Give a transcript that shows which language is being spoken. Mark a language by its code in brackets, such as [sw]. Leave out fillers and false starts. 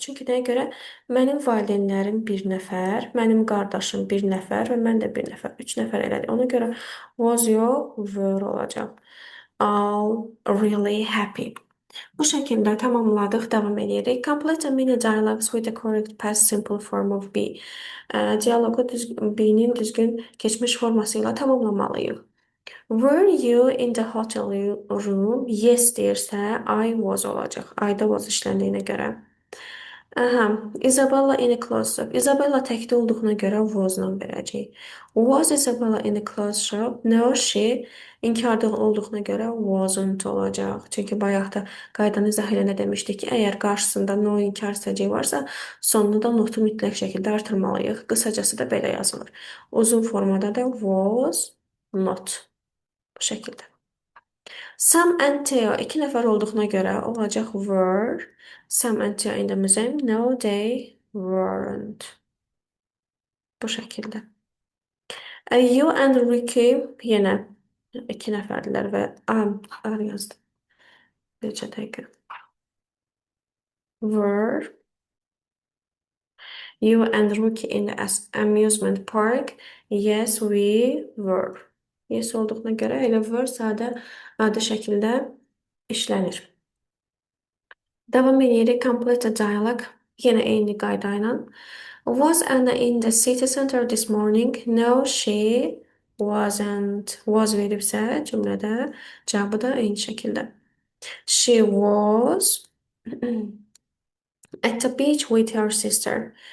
[az] Çünki nəyə görə? Mənim valideynlərim bir nəfər, mənim qardaşım bir nəfər və mən də bir nəfər, 3 nəfər elədik. Ona görə was yox, were olacaq. [en] All really happy. [az] Bu şəkildə tamamladıq, davam edirik. [en] Complete a mini dialogues with the correct past simple form of be. [az] Dialoqu be-nin düzgün keçmiş forması ilə tamamlamalıyıq. [en] Were you in the hotel room? [az] Yes deyirsə, [en] I was [az] olacaq. I-da was işləndiyinə görə. [en] Aha, Isabella in a clothes shop. [az] Isabella təkdə olduğuna görə was-la verəcəyik. [en] Was Isabella in a clothes shop? [az] No, she inkarda olduğuna görə wasn't olacaq. Çünki bayaq da qaydanı izah eləndə demişdik ki, əgər qarşısında no inkar səcəyi varsa, sonunu da notu mütləq şəkildə artırmalıyıq. Qısacası da belə yazılır. Uzun formada da was not. Bu şəkildə. Sam and Theo 2 nəfər olduğuna görə olacaq were. [en] Sam and Theo in the museum. No, they weren't. [az] Bu şəkildə. You and Ricky yenə 2 nəfərdirlər və ar yazdım. Bircə dəqiqə. Were. [en] You and Ricky in the amusement park. Yes, we were. [az] Yes olduğuna görə elə were sadə adi şəkildə işlənir. Davam edirik. [en] Complete a dialogue. [az] Yenə eyni qayda ilə. [en] Was Anna in the city center this morning? No, she wasn't. [az] Was veribsə cümlədə cavabı da eyni şəkildə. [en] She was at the beach with her sister.